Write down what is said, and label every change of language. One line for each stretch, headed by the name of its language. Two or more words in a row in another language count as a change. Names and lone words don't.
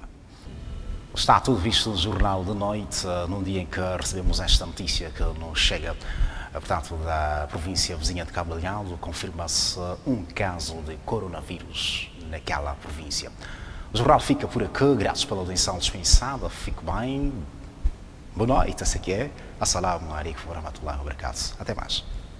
Portuguese: Está tudo visto no Jornal de Noite, num dia em que recebemos esta notícia que nos chega, portanto, da província vizinha de Cabo Delgado. Confirma-se um caso de coronavírus naquela província. O jornal fica por aqui, graças pela atenção dispensada. Fique bem. Boa noite, essa aqui é.
Arabic: السلام عليكم ورحمة الله وبركاته.
Portuguese: Até mais.